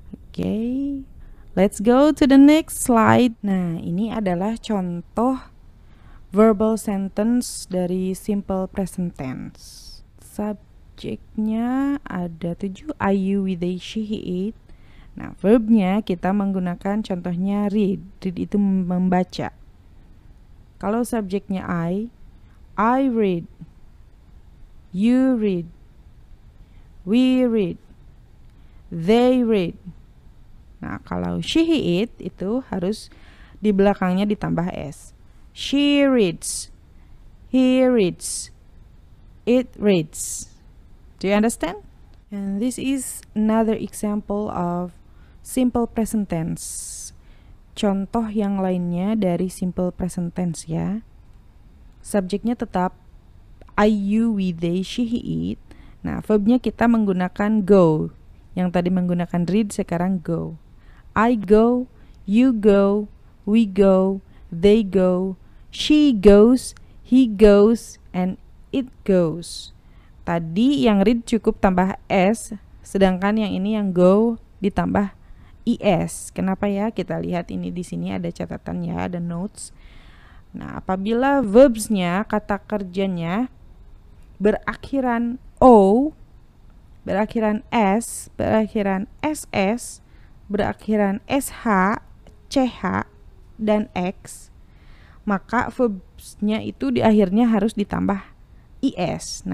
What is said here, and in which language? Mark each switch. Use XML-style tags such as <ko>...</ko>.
<en>Okay, let's go to the next slide.</en> <id>Nah, ini adalah contoh verbal sentence dari simple present tense. Subjeknya ada 7, I, you, we, they, she, he, it. Nah, verbnya kita menggunakan contohnya read. Read itu membaca. Kalau subjeknya I read, you read, we read, they read. Nah, kalau she, he, it itu harus di belakangnya ditambah S.</id> <en>She reads, he reads, it reads. Do you understand? And this is another example of simple present tense.</en> <id>Contoh yang lainnya dari simple present tense ya. Subjeknya tetap I, you, we, they, she, he, it. Nah, verbnya kita menggunakan go. Yang tadi menggunakan read, sekarang go.</id> <en>I go, you go, we go, they go, she goes, he goes, and it goes.</en> <id>Tadi yang read cukup tambah s, sedangkan yang ini yang go ditambah is. Kenapa ya? Kita lihat ini di sini ada catatan ya, ada notes. Nah, apabila verbsnya, kata kerjanya berakhiran o, berakhiran s, berakhiran ss, berakhiran sh, ch, dan x, maka verbsnya itu di akhirnya harus ditambah is.</id>